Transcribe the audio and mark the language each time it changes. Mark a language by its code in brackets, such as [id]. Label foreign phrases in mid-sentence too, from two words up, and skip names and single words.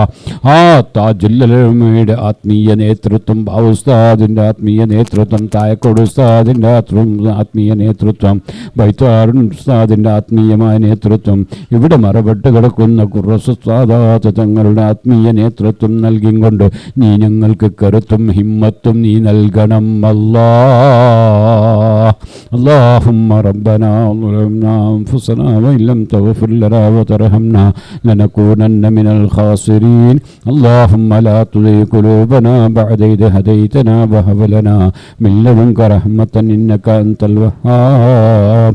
[ml] ആ താജുൽ ഉലമയുടെ ആത്മീയ നേതൃത്വം, ഉസ്താദിൻ്റെ ആത്മീയ നേതൃത്വം, തായക്കോട് ഉസ്താദിൻ്റെ ആത്മീയ നേതൃത്വം, ബൈത്താറുൻ ഉസ്താദിൻ്റെ ആത്മീയമായ നേതൃത്വം, ഇവിടെ മറപ്പെട്ട് കിടക്കുന്ന ഖുറസുസ്താദാത്ത് തങ്ങളുടെ ആത്മീയ നേതൃത്വം നൽകിക്കൊണ്ട് നീ ഞങ്ങൾക്ക് കരുത്തും ഹിമ്മത്തും നീ നൽകണം അല്ലാ. [ar] اللهم ربنا ظلمنا أنفسنا وإن لم تغفر لنا وترحمنا لنكونن من الخاسرين. اللهم لا تزغ قلوبنا بعد إذ هديتنا وهب لنا من لدنك رحمة إنك أنت الوهاب.